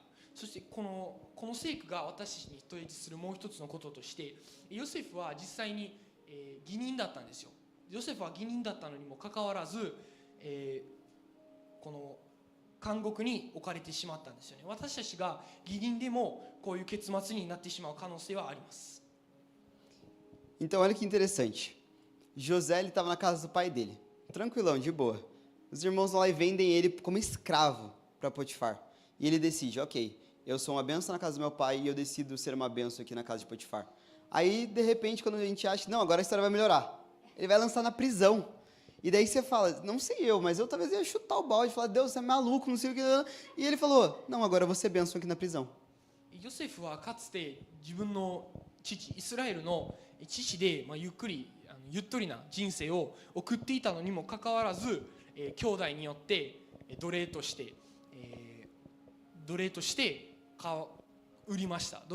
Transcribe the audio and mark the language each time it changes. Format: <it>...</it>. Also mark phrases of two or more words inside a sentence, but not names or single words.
<ja>そしてこの聖句が私たちに問いするもう一つのこととして、ヨセフは実際に義人だったんですよ。ヨセフは義人だったのにもかかわらず、この監獄に置かれてしまったんですよね。私たちが義人でもこういう結末になってしまう可能性はあります。</ja> <pt>Então, olha que interessante. José estava na casa do pai dele, tranquilão, de boa. Os irmãos vão lá e vendem ele como escravo para Potifar. E ele decide, ok, eu sou uma bênção na casa do meu pai e eu decido ser uma bênção aqui na casa de Potifar. Aí, de repente, quando a gente acha, não, agora a história vai melhorar, ele vai lançar na prisão. E daí você fala, não sei eu, mas eu talvez ia chutar o balde e falar, Deus, você é maluco, não sei o que. E ele falou, não, agora eu vou ser bênção aqui na prisão.</pt> <ja>ヨセフはかつて自分の父イスラエルの父で、ゆっとりな人生を送っていたのにもかかわらず、兄弟によって奴隷として売りました。</ja>